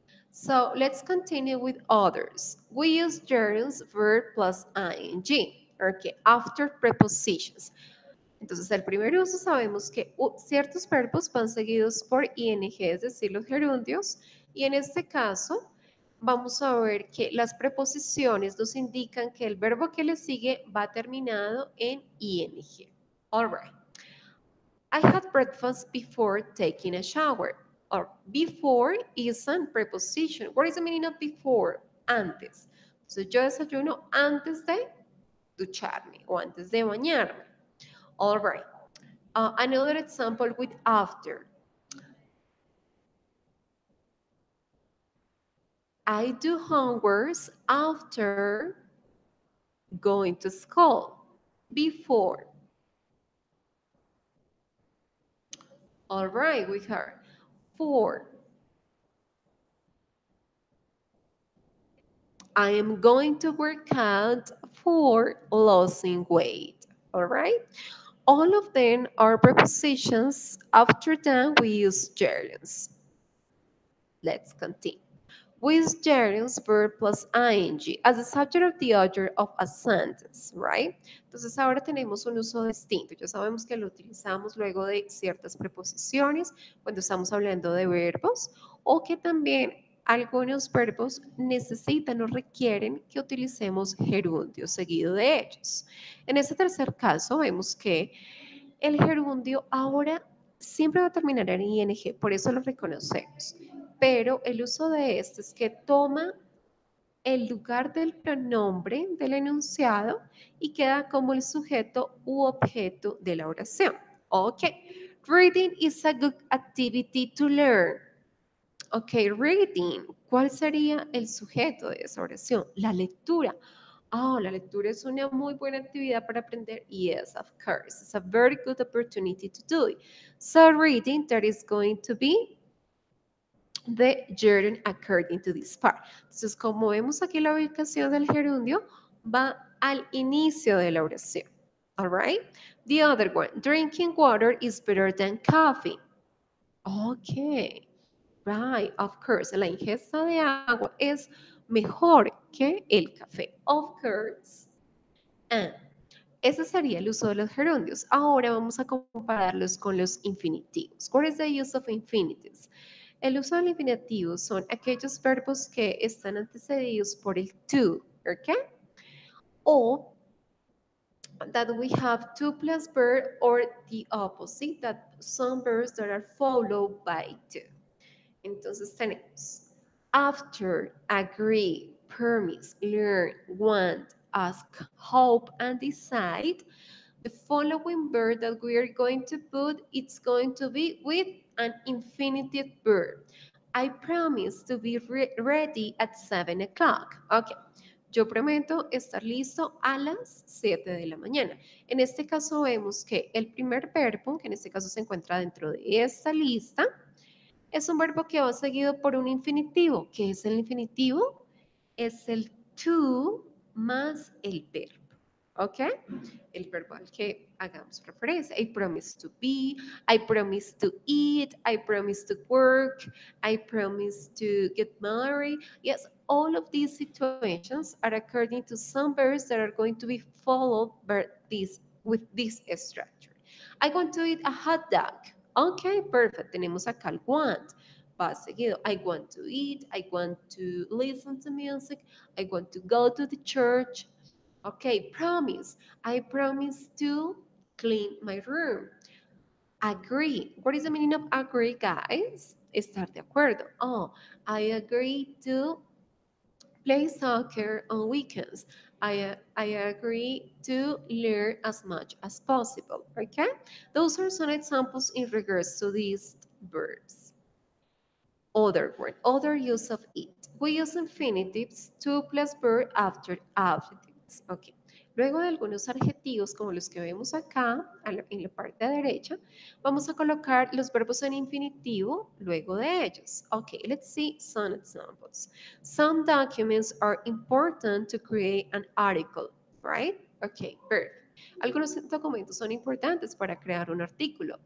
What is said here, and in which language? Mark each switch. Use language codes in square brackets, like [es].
[en] So let's continue with others. We use gerunds, verb plus ing, okay, after prepositions. [es] Entonces, el primer uso sabemos que ciertos verbos van seguidos por ing, es decir, los gerundios, y en este caso vamos a ver que las preposiciones nos indican que el verbo que le sigue va terminado en ing. [en] All right. I had breakfast before taking a shower. Or before is a preposition. What is the meaning of before? [es] Antes. Entonces yo desayuno antes de ducharme o antes de bañarme. [en] All right. Another example with after. I do homeworks after going to school. Before. All right, we heard. For. I am going to work out for losing weight. All right. All of them are prepositions. After that, we use gerunds. Let's continue. We use gerunds, verb plus ing as the subject of the order of a sentence, right? [es] Entonces ahora tenemos un uso distinto. Ya sabemos que lo utilizamos luego de ciertas preposiciones, cuando estamos hablando de verbos, o que también algunos verbos necesitan o requieren que utilicemos gerundio seguido de ellos. En este tercer caso vemos que el gerundio ahora siempre va a terminar en ing, por eso lo reconocemos. Pero el uso de este es que toma el lugar del pronombre del enunciado y queda como el sujeto u objeto de la oración. [en] Ok, reading is a good activity to learn. [es] Ok, reading, ¿cuál sería el sujeto de esa oración? La lectura. La lectura es una muy buena actividad para aprender. [en] Yes, of course. It's a very good opportunity to do it. So reading, that is going to be the gerund according to this part. [es] Entonces, como vemos aquí la ubicación del gerundio, va al inicio de la oración. [en] All right? The other one, drinking water is better than coffee. Okay. Right, of course, [es] la ingesta de agua es mejor que el café. [en] Of course. And [es] ese sería el uso de los gerundios. Ahora vamos a compararlos con los infinitivos. [en] What is the use of infinitives? [es] El uso del infinitivo son aquellos verbos que están antecedidos por el to, ¿ok? [en] O that we have to plus verb or the opposite, that some verbs that are followed by to. [es] Entonces tenemos [en] after, agree, promise, learn, want, ask, hope, and decide. The following verb that we are going to put, it's going to be with an infinitive verb. I promise to be ready at 7 o'clock. Okay. [es] Yo prometo estar listo a las 7 de la mañana. En este caso vemos que el primer verbo, que en este caso se encuentra dentro de esta lista, es un verbo que va seguido por un infinitivo. ¿Qué es el infinitivo? Es el to más el verbo. ¿Ok? El verbo al que hagamos referencia. [en] I promise to be, I promise to eat, I promise to work, I promise to get married. Yes, all of these situations are according to some verbs that are going to be followed by this, with this structure. I want to eat a hot dog. Ok, perfect. [es] Tenemos acá el want. Va seguido. [en] I want to eat, I want to listen to music, I want to go to the church. Okay, promise. I promise to clean my room. Agree. What is the meaning of agree, guys? [es] Estar de acuerdo. [en] Oh, I agree to play soccer on weekends. I agree to learn as much as possible. Okay? Those are some examples in regards to these verbs. Other word, other use of it. We use infinitives to plus verb after adjectives. Okay. [es] Luego de algunos adjetivos como los que vemos acá en la parte derecha, vamos a colocar los verbos en infinitivo luego de ellos. [en] Okay, let's see some examples. Some documents are important to create an article, right? Okay, perfect. [es] Algunos documentos son importantes para crear un artículo.